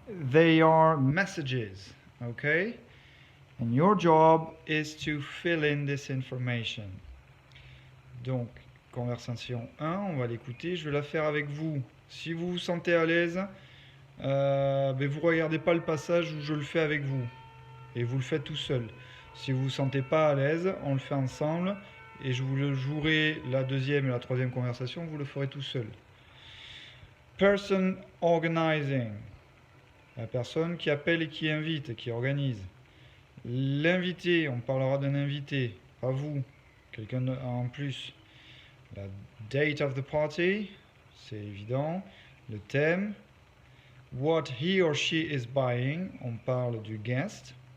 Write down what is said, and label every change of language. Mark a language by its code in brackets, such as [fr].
[en] They are messages, okay? And your job is to fill in this information. [fr] Donc, conversation 1, on va l'écouter, je vais la faire avec vous. Si vous vous sentez à l'aise, vous ne regardez pas le passage où je le fais avec vous. Et vous le faites tout seul. Si vous ne vous sentez pas à l'aise, on le fait ensemble. Et je vous le jouerai la deuxième et la troisième conversation, vous le ferez tout seul. [en] Person organizing. [fr] La personne qui appelle et qui invite, qui organise. L'invité, on parlera d'un invité, pas vous, quelqu'un en plus. La date [en] of the party, [fr] c'est évident. Le thème. [en] What he or she is buying, [fr] on parle du [en] guest.